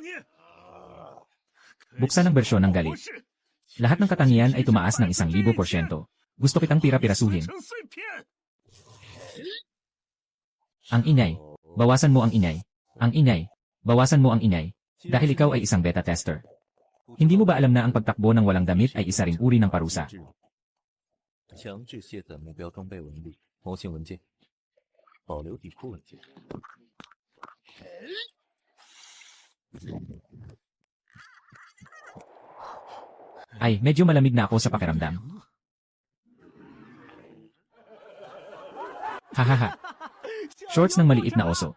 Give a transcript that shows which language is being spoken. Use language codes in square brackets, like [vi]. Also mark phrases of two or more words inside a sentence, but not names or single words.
[tl] Buksan ang bersyon ng galit. Lahat ng katangian ay tumaas ng 1,000%. Gusto kitang pira-pirasuhin. Ang ingay. Bawasan mo ang ingay. Ang ingay. Bawasan mo ang ingay. Dahil ikaw ay isang beta tester. Hindi mo ba alam na ang pagtakbo ng walang damit ay isa ring uri ng parusa? [zh] 强制卸载目标装备文例、模型文件，保留底库文件。 [tl] Ay, medyo malamig na ako sa pakiramdam. Hahaha. Shorts ng maliit na oso.